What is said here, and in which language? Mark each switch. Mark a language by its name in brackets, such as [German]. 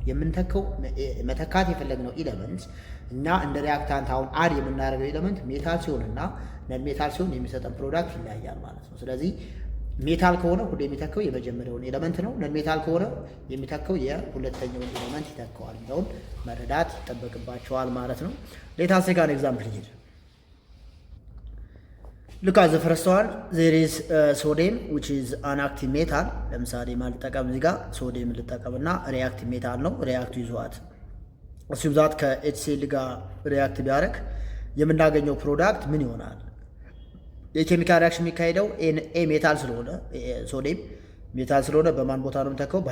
[Amharic] የምንተካው መተካት የፈለግነው ኤሌመንት እና እንደ ሪያክታንት አሁን አድ የምናደርገው ኤሌመንት ሜታል ሲሆንና ነን ሜታል ሲሆን የሚሰጠን ፕሮዳክት ይለያያል ማለት ነው። ስለዚህ ሜታል ከሆነ ሁሉ የሚተካው የመጀመሪያውን ኤሌመንት ነው። ነን ሜታል ከሆነ የሚተካው የሁለተኛውን ኤሌመንት ይተካዋል የሚለውን መረዳት ይጠበቅባቸዋል ማለት ነው። [English] ሌት አስ ቴክ አን ኤግዛምፕል ሂር look at the first one. There is sodium which is an active metal. [Amharic] ለምሳሌ ማልጠቀም እዚህ ጋር ሶዲየም ልጠቀምና ሪአክቲቭ ሜታል ነው ሪአክት ይዟት [English] assume that [Amharic] ከኤችሲኤል ጋር ሪአክት ቢያደርግ የምናገኘው ፕሮዳክት ምን ይሆናል? የኬሚካል ሪአክሽን የሚካሄደው ኤ ሜታል ስለሆነ ሶዲየም ሜታል ስለሆነ በማን ቦታ ነው የምንተካው?